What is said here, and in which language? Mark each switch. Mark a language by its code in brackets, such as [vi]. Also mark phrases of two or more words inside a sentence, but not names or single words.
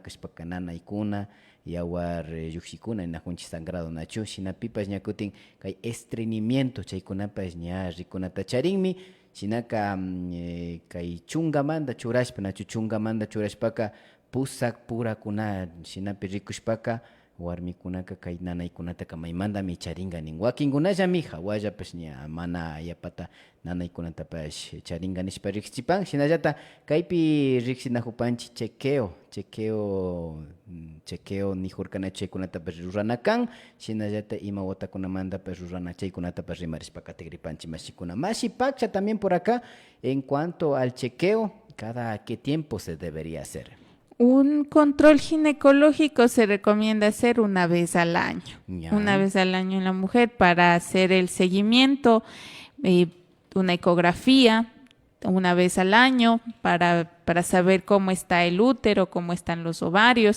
[qu] kashpaka nanaykuna yawar llushikuna najunchik sangrado nachu shinapipash ña kutin kay estreñimiento chaykunapash ña rikunata charinmi shinaka kay chungamanta churashpa nachu chungamanta churashpaka pusak purakuna shinapi rikushpaka warmikunaka kay nanaykunata maymantami charinga nin wakinkunallami hawallapash ña mana yapata nanaykunatapash charinga nishpa riqsichipan shinallata kaypi riqsinajupanchik chequeo nijurkana chaykunatapash rurana kan shinallata ima watakunamantapash rurana chaykunatapash rimarishpaka tigripanchik mashikuna mashi paksha [es] también por acá en cuanto al chequeo cada qué tiempo se debería hacer. Un control ginecológico se recomienda hacer una vez al año. Ya. Una vez al año en la mujer para hacer el seguimiento, una ecografía una vez al año para saber cómo está el útero, cómo están los ovarios.